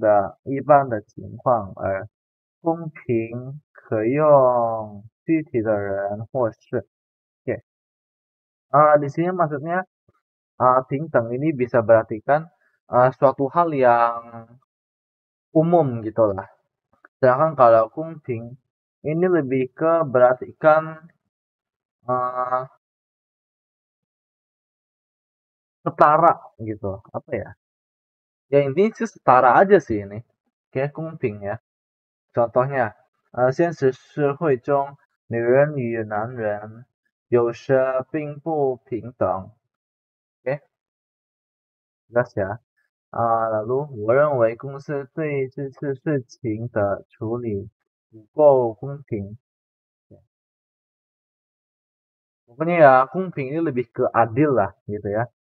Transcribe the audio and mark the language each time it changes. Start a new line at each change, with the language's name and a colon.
Chinese: 第二，平等作用于普遍性的一般的情况，而公平可用具体的人或事.
Indonesian: Oke. Di sini maksudnya平等 ini bisa berartikan suatu hal yang umum gitu lah. Sedangkan kalau公平 ini lebih ke berartikan setara gitu. Apa ya? Ya intinya sih setara aja sih ini. Kayak 公平 ya.
Chinese: Contohnya, 现实社会中女人与男人有时并不平等.
Indonesian: Oke, jelas ya.
Chinese: Lalu 我认为公司对这次事情的处理不够公平.
Indonesian: Pokoknya ya 公平 ini lebih ke adil lah gitu ya.